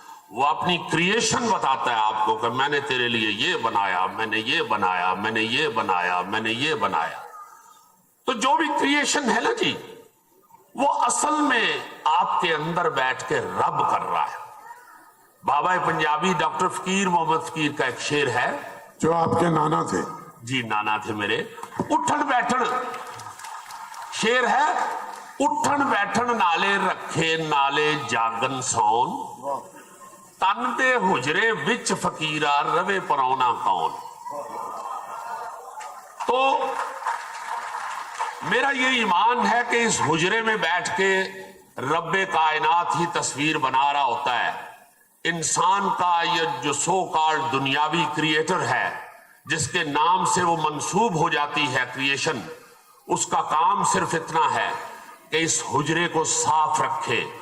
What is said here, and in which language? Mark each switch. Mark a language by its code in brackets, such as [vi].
[ur] وہ اپنی کریشن بتاتا ہے آپ کو کہ میں نے تیرے لیے یہ بنایا، میں نے یہ بنایا، میں نے یہ بنایا، میں نے یہ بنایا. تو جو بھی کریشن ہے نا جی، وہ اصل میں آپ کے اندر بیٹھ کے رب کر رہا ہے. بابا پنجابی ڈاکٹر فقیر محمد فقیر کا ایک شعر ہے، جو آپ کے نانا تھے. جی نانا تھے میرے. [pa] اٹھن بیٹھن [ur] شعر ہے، [pa] اٹھن بیٹھن نالے رکھے نالے جاگن سون، تن دے حجرے وچ فقیرا روے پرونا کون. [ur] تو میرا یہ ایمان ہے کہ اس حجرے میں بیٹھ کے رب کائنات ہی تصویر بنا رہا ہوتا ہے. انسان کا یہ جو سو کالڈ دنیاوی کریٹر ہے، جس کے نام سے وہ منسوب ہو جاتی ہے کریشن، اس کا کام صرف اتنا ہے کہ اس حجرے کو صاف رکھے.